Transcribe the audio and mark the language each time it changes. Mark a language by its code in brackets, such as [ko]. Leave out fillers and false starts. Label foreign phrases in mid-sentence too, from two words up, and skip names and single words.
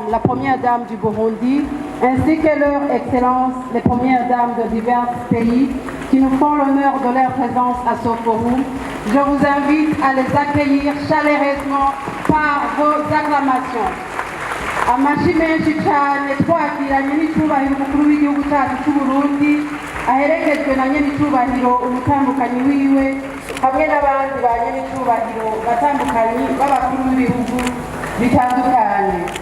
[fr] la Première Dame du Burundi, ainsi que leur Excellence, les Premières Dames de divers pays, qui nous font l'honneur de leur présence à ce forum, je vous invite à les accueillir chaleureusement par vos acclamations. [rn] Amashi menshi cyane twakiranye n'icyubahiro umukuru w'igihugu cyacu cy'u Burundi aherekejwe na nyen'icyubahiro umutambukanyi wiwe hamwe n'abandi ba nyen'icyubahiro batandukanye b'abakuru b'ibihugu bitandukanye.